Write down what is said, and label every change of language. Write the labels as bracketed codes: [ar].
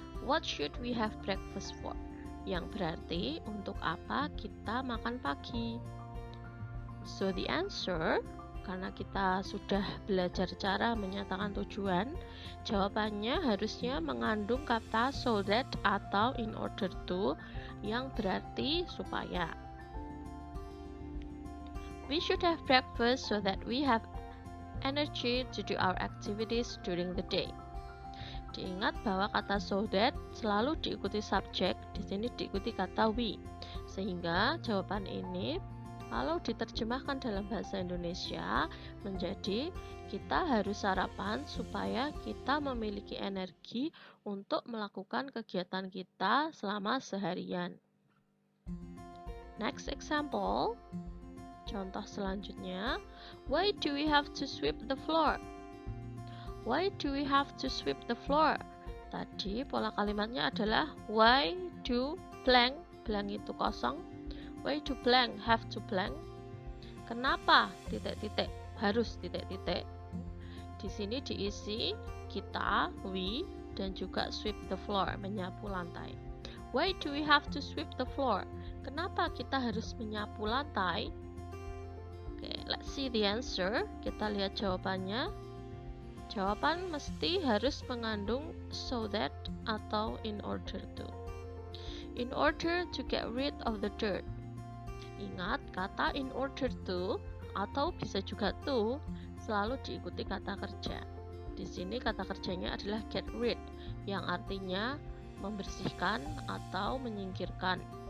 [en] What should we have breakfast for? [id] Yang berarti untuk apa kita makan pagi. [en] So the answer, [id] karena kita sudah belajar cara menyatakan tujuan, jawabannya harusnya mengandung kata so that atau in order to yang berarti supaya. [en] We should have breakfast so that we have energy to do our activities during the day. [id] Diingat bahwa kata so that selalu diikuti subjek, di sini diikuti kata we. Sehingga jawaban ini kalau diterjemahkan dalam bahasa Indonesia menjadi kita harus sarapan supaya kita memiliki energi untuk melakukan kegiatan kita selama seharian. [en] Next example. [id] Contoh selanjutnya, [en] why do we have to sweep the floor? Why do we have to sweep the floor? [id] Tadi pola kalimatnya adalah why do blank, blank itu kosong. [en] Why do blank have to blank? [id] Kenapa titik-titik harus titik-titik? Di sini diisi kita, we, dan juga [en] sweep the floor, [id] menyapu lantai. [en] Why do we have to sweep the floor? [id] Kenapa kita harus menyapu lantai? Oke, [en] let's see the answer. [id] Kita lihat jawabannya. Jawaban mesti harus mengandung so that atau in order to. [en] In order to get rid of the dirt. [id] Ingat, kata in order to atau bisa juga to selalu diikuti kata kerja. Di sini kata kerjanya adalah get rid, yang artinya membersihkan atau menyingkirkan.